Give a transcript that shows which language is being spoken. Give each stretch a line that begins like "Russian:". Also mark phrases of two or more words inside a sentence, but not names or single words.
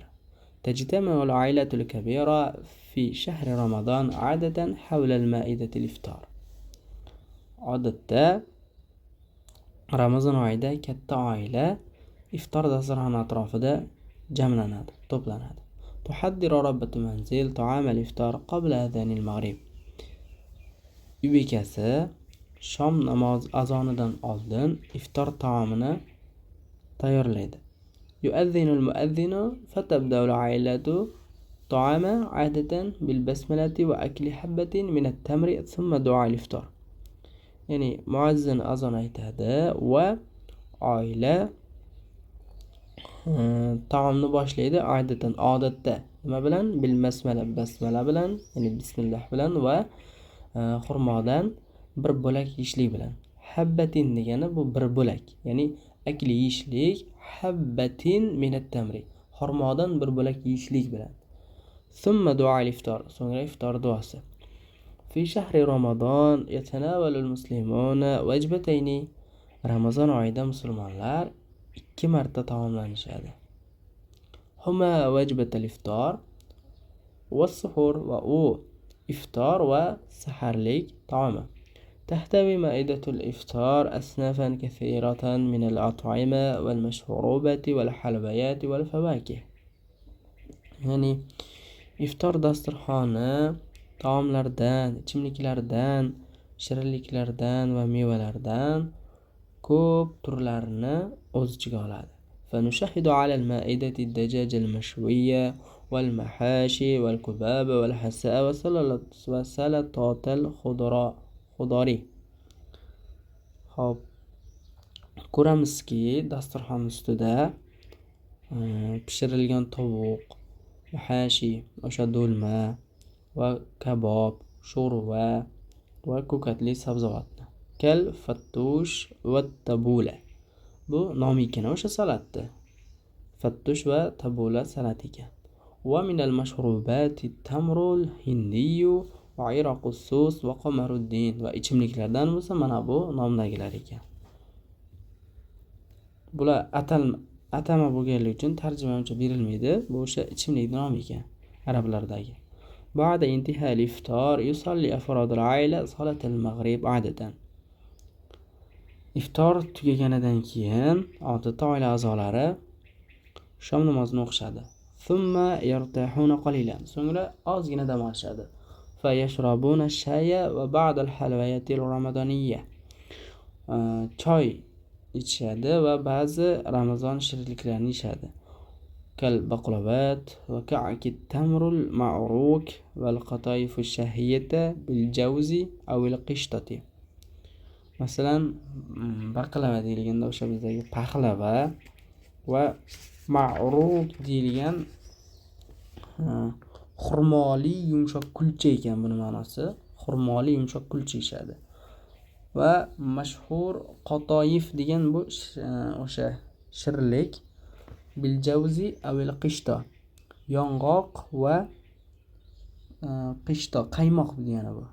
Arabic: تجتمع العائلة الكبيرة في شهر رمضان عادة حول مائدة الإفطار,
Uzbek: odatda Ramazon oyida katta oila iftor dasturxoni atrofida jamlanadi, to'planadi.
Arabic: تحضر ربة المنزل طعام الإفطار قبل أذان المغرب,
Uzbek: uy bekasi shom namoz azonidan oldin iftor taomini tayyorlaydi.
Arabic: يؤذن المؤذن فتبدأ العائلة الطعام عادة بالبسملة وأكل حبة من التمر ثم دعاء الإفطار,
Uzbek: ya'ni muazzin azon aytadi va oila taomni boshlaydi. Adatan, odatda, nima bilan?
Arabic: بالبسملة
Uzbek: bilan, ya'ni bismillah bilan va xurmodan bir bo'lak yeyishlik bilan. Habbatin degani bu bir bo'lak, ya'ni akli yeyishlik.
Arabic: حبة من التمر,
Uzbek: xurmodan bir bo'lak yeyishlik bilan.
Arabic: ثم دعاء الإفطار,
Uzbek: so'ngra iftor duosi.
Arabic: في شهر رمضان يتناول المسلمون وجبتين,
Uzbek: Ramazon oyida musulmonlar 2 marta taomlanishadi.
Arabic: هما وجبة الإفطار والسحور,
Uzbek: va u iftor va saharlik taomi.
Arabic: تحتوي مائدة الإفطار أصنافا كثيرة من الأطعمة والمشروبات والحلويات والفواكه,
Uzbek: ya'ni iftor dasturxoni taomlardan, ichimliklardan, shirinliklardan va mevalardan ko'p turlarini o'z ichiga oladi.
Arabic: فنشاهد على المائدة الدجاج المشوي والمحاشي والكباب والحساء وسلطة الخضار.
Uzbek: Hop, ko'ramizki dasturxon ustida pishirilgan tovuq, mahashi, o'sha do'lma va kabob, sho'rva va ko'katli sabzavotni.
Arabic: كالفتوش والتبولة,
Uzbek: bu nom ekan o'sha salatda. Fattush va tabula salat ekan.
Arabic: ومن المشروبات التمر الهندي وعرق السوس وقمر الدين.
Uzbek: Va ichimliklardan bo'lsa mana bu nomdagilar ekan. Bular atama bo'lganligi uchun tarjima uncha berilmaydi. Bu o'sha ichimlik nomi ekan arablardagi.
Arabic: بعد انتهاء الإفطار يصلي أفراد العائلة صلاة المغرب عادة.
Uzbek: Iftor tugaganidan keyin odatda oila a'zolari shom namozini o'qishadi.
Arabic: ثم يرتاحون قليلا.
Uzbek: So'ngra ozgina dam olishadi.
Arabic: فيشربون الشاي وبعض الحلويات الرمضانية.
Uzbek: Choy ichishadi va ba'zi Ramazon shirinliklarini yeyishadi.
Arabic: كالبقلاوة وكعك التمر المعروك والقطايف الشهية بالجوز أو القشطة.
Uzbek: Masalan, baqlava deyilganda o'sha bizdagi paxlava va ma'ruk deyilgan xurmoli yumshoq kulcha ekan buni ma'nosi. Xurmoli yumshoq kulcha yeyishadi. Va mashhur qatoyif degan bu o'sha shirinlik
Arabic: بالجوز أو القشطة,
Uzbek: yong'oq va qishto, qaymoq degani bu.